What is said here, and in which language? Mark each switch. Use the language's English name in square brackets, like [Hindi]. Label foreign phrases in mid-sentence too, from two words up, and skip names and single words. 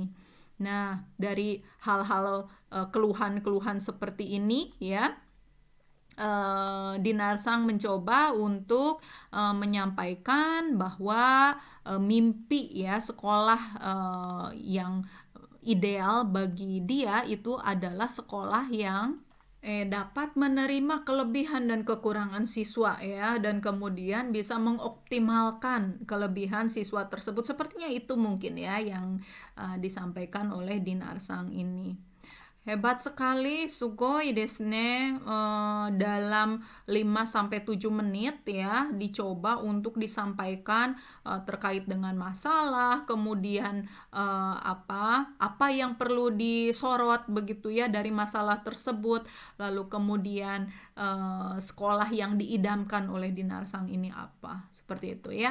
[Indonesian] Nah, dari hal-hal keluhan-keluhan seperti ini ya, Dinarsang mencoba untuk menyampaikan bahwa mimpi ya sekolah yang ideal bagi dia itu adalah sekolah yang dapat menerima kelebihan dan kekurangan siswa ya, dan kemudian bisa mengoptimalkan kelebihan siswa tersebut. Sepertinya itu mungkin ya yang disampaikan oleh Dinarsang ini. Hebat sekali, [Japanese] すごいですね. [Indonesian] Dalam 5-7 menit ya dicoba untuk disampaikan terkait dengan masalah, kemudian apa yang perlu disorot begitu ya dari masalah tersebut, lalu kemudian sekolah yang diidamkan oleh Dinarsang ini apa, seperti itu ya.